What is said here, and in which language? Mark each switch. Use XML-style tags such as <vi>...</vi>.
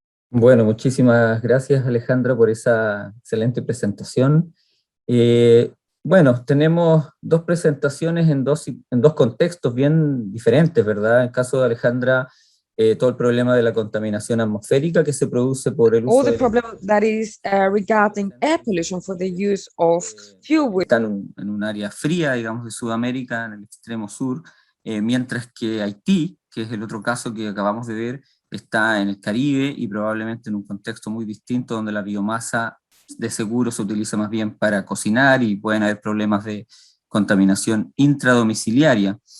<es>Bueno, muchísimas gracias, Alejandra, por esa excelente presentación. Bueno, tenemos 2 presentaciones en dos contextos bien diferentes, ¿verdad? En el caso de Alejandra, todo el problema de la contaminación atmosférica que se produce por el uso</es> <en>All the problem that is regarding air pollution for the use of fuel.</en> <es>Están en un área fría, digamos, de Sudamérica, en el extremo sur, mientras que Haití, que es el otro caso que acabamos de ver, está en el Caribe y probablemente en un contexto muy distinto, donde la biomasa de seguro se utiliza más bien para cocinar y pueden haber problemas de contaminación intradomiciliaria.</es>